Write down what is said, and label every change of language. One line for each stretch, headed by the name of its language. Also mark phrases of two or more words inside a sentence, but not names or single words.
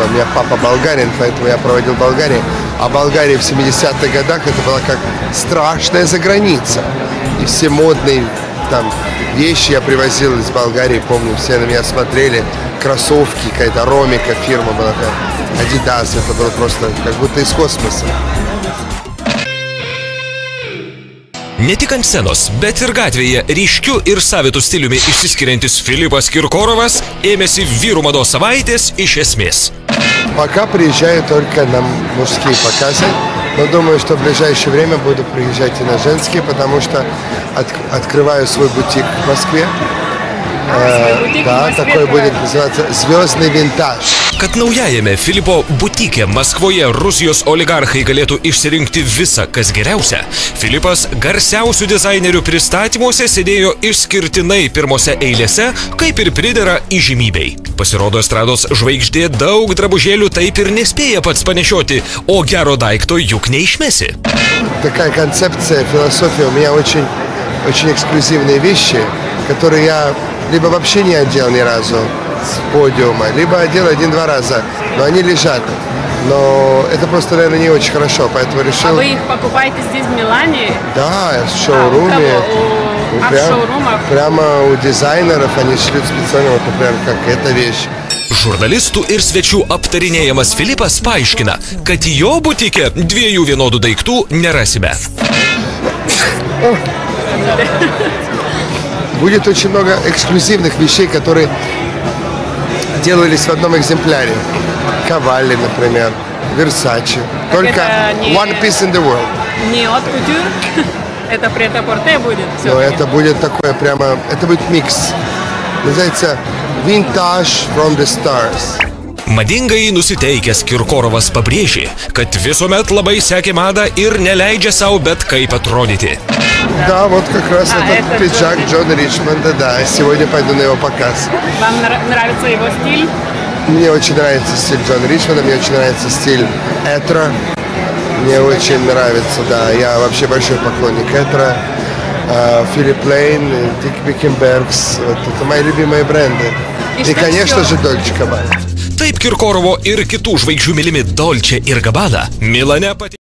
Russian: У меня папа болгарин, поэтому я проводил в Болгарии. А Болгария в 70-х годах это была как страшная заграница. И все модные там вещи я привозил из Болгарии, помню, все на меня смотрели. Кроссовки, какая-то Ромика фирма была, Adidas, это было просто как будто из космоса.
Lithuanian: Ne tik ant scenos, bet ir gatvėje ryškiu ir savitu stiliumi išsiskiriantis Филиппас Киркоровas ėmėsi vyrų mados savaitės iš esmės.
Russian: Пока приезжаю только на мужские показы, но думаю, что в ближайшее время буду приезжать и на женские, потому что открываю свой бутик в Москве. Да, такой будет называться «Звездный винтаж».
Lithuanian: Kad naujajame Filipo butike Maskvoje Rusijos oligarchai galėtų išsirinkti visą, kas geriausia, Filipas garsiausių dizainerių pristatymuose sėdėjo išskirtinai pirmose eilėse, kaip ir pridera įžymybei. Pasirodo, estrados žvaigždė daug drabužėlių taip ir nespėja pats panešioti, o gero daikto juk neišmesi.
Russian: Такая концепция, философия. У меня очень эксклюзивные вещи, которые я либо вообще не одел ни разу с подиума, либо одел 1-2 раза, но они лежат. Но это просто, наверное, не очень хорошо, поэтому решил... А вы их покупаете здесь, в Милане? Да, в шоуруме. В шоурумах? Прямо у дизайнеров они шлют специально, вот, например, как эта вещь.
Lithuanian: Žurnalistų ir svečių aptarinėjamas Filipas paaiškina, kad jo butike 2 vienodų daiktų nerasime.
Russian: Будет очень много эксклюзивных вещей, которые делались в одном экземпляре. Cavalli, например, Versace. Только
English: one piece in the world.
Russian: Не от кутюр, это прет-а-порте будет. Но это будет такое прямо, это будет микс. Называется Vintage from the Stars.
Lithuanian: Madingai nusiteikęs Kirkorovas pabrėžė, kad visuomet labai sekė madą ir neleidžia savo bet kaip atrodyti.
Russian: Да, вот как раз этот пиджак Джона Ричмонда, да, сегодня пойду на его показ. Вам нравится его стиль? Мне очень нравится стиль Джона Ричмонда, мне очень нравится стиль Этро. Мне очень нравится, да, я вообще большой поклонник Этро. Филипп Лейн, Дик Бекенбергс, вот это мои любимые бренды. И, конечно же, Дольче Габбана.
Lithuanian: Taip Kirkorovo ir kitų žvaigždžių mylimi Dolce ir Gabbana Milane